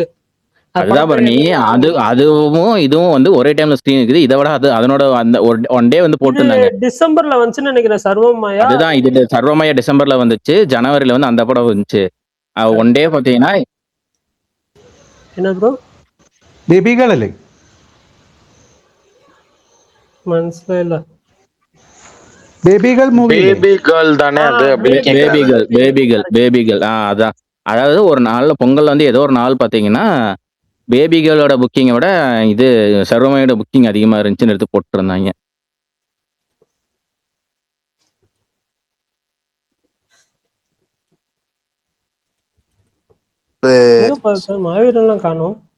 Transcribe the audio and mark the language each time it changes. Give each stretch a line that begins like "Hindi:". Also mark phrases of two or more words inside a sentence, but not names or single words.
Tamil: அதுதான் பாரு, நீ அதுவும் இதுவும் வந்து ஒரே டைம்ல ஸ்கிரீன் இருக்குது. இதை விட அது அதனோட அந்த
English: one day
Tamil: வந்து போட்டுருந்தாங்க. டிசம்பர்ல வந்துச்சுன்னு நினைக்கிறேன் சர்வமாயா. அதுதான், இது சர்வமயா டிசம்பர்ல வந்துச்சு, ஜனவரில வந்து அந்த படம் வந்துச்சு.
English: one day
Tamil: பாத்தீங்கன்னா என்ன ப்ரோ
Malayalam: ബേബികളല്ലേ? മനസ്സിലായില്ല. ബേബികൾ മൂവി
English: baby girl
Tamil: தானே அது? பேபிகள் அதான். அதாவது ஒரு நாள்ல பொங்கல் வந்து ஏதோ ஒரு நாள் பாத்தீங்கன்னா பேபி கேர்ளோட புக்கிங்கை விட இது சர்வமயோட புக்கிங் அதிகமா இருந்துச்சுன்னு எடுத்து போட்டுருந்தாங்க. மாவீரன்லாம் காணோம்.